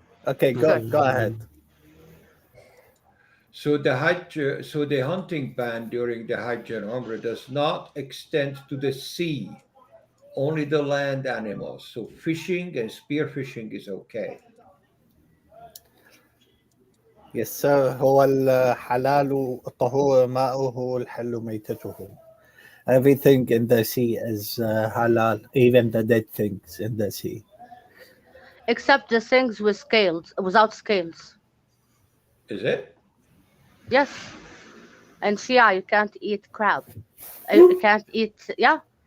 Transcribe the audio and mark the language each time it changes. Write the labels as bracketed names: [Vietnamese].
[English] Okay, go ahead. So the hunting ban during the Hajj and Umrah does not extend to the sea, only the land animals. So fishing and spearfishing is okay. Yes, sir. [Arabic] هو الحلال الطهور ماؤه الحل ميتته. [English] Everything in the sea is halal, even the dead things in the sea. Except the things with scales, without scales. Is it? Yes. And Shia, you can't eat crab. You can't eat, yeah.